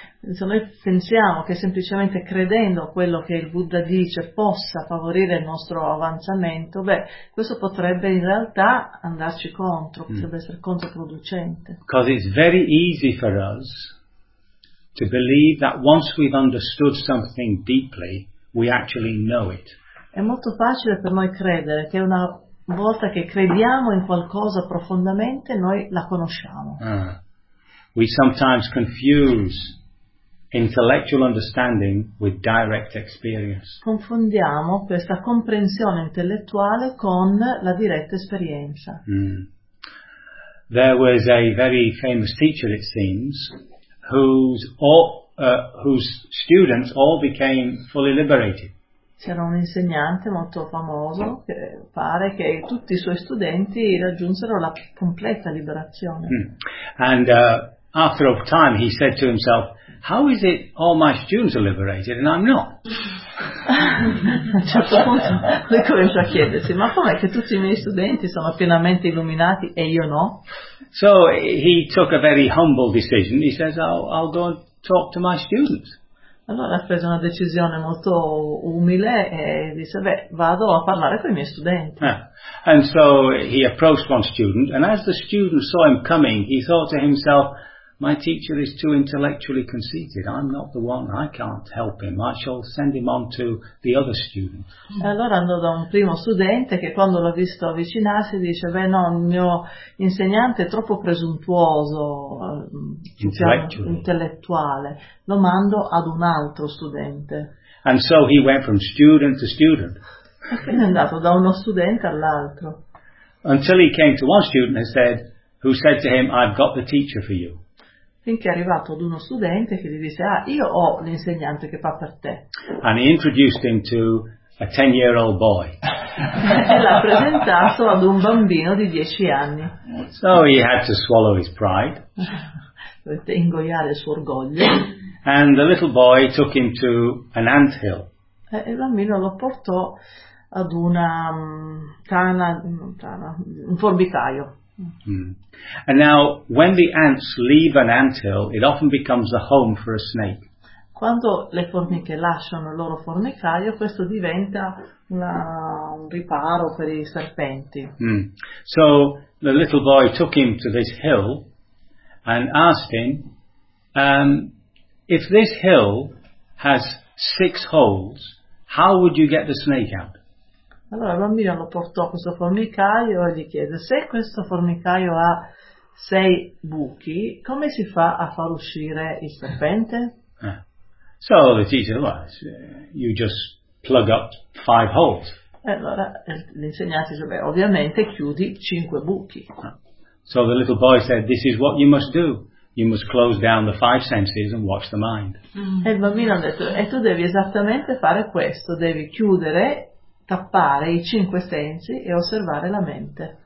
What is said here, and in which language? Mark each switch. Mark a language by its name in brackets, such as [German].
[Italian] Se noi pensiamo che semplicemente credendo a quello che il Buddha dice possa favorire il nostro avanzamento, beh, questo potrebbe in realtà andarci contro, potrebbe essere controproducente. [English] Because it's very easy for us to believe that once we've understood something deeply, we actually know it. [Italian] È molto facile per noi credere che una volta che crediamo in qualcosa profondamente, noi la conosciamo. [English] We sometimes confuse intellectual understanding with direct experience. [Italian] Confondiamo questa comprensione intellettuale con la diretta esperienza. [English] Mm. There was a very famous teacher, it seems, whose students all became fully liberated. [Italian] C'era un insegnante molto famoso che pare che tutti i suoi studenti raggiunsero la completa liberazione. Mm. [English] And after a time he said to himself, how is it all my students are liberated and I'm not? [Italian] A un certo punto lui comincia a chiedersi, ma com'è che tutti i miei studenti sono pienamente illuminati e io no? [English] So he took a very humble decision. He says, I'll go and talk to my students. [Italian] Allora ha preso una decisione molto umile e disse, beh, vado a parlare con i miei studenti. [English] And so he approached one student, and as the student saw him coming, he thought to himself, my teacher is too intellectually conceited, I'm not the one, I can't help him, I shall send him on to the other student. [Italian] E allora andò da un primo studente che quando l'ho visto avvicinarsi dice, beh no, il mio insegnante è troppo presuntuoso, intellettuale, lo mando ad un altro studente. [English] And so he went from student to student. [Italian] E quindi è andato da uno studente all'altro. [English] Until he came to one student and said, who said to him, I've got the teacher for you. [Italian] Finché è arrivato ad uno studente che gli disse, ah, io ho l'insegnante che fa per te. [English] And he introduced him to a 10-year-old boy. [Italian] E l'ha presentato ad un bambino di 10 anni. [English] So he had to swallow his pride. [Italian] Dovette ingoiare il suo orgoglio. [English] And the little boy took him to an ant hill. [Italian] E il bambino lo portò ad una tana, un formicaio. Mm. [English] And now, when the ants leave an anthill, it often becomes a home for a snake. [Italian] Quando le formiche lasciano il loro formicaio, questo diventa un riparo per i serpenti. Mm. [English] So the little boy took him to this hill and asked him, if this hill has six holes, how would you get the snake out? [Italian] Allora il bambino lo portò a questo formicaio e gli chiede, se questo formicaio ha sei buchi, come si fa a far uscire il serpente? [English] So the teacher, you just plug up five holes. [Italian] Allora l'insegnante dice, beh, ovviamente chiudi cinque buchi. [English] So the little boy said, this is what you must do. You must close down the five senses and watch the mind. [Italian] E il bambino ha detto, e tu devi esattamente fare questo, devi chiudere, tappare i cinque sensi e osservare la mente.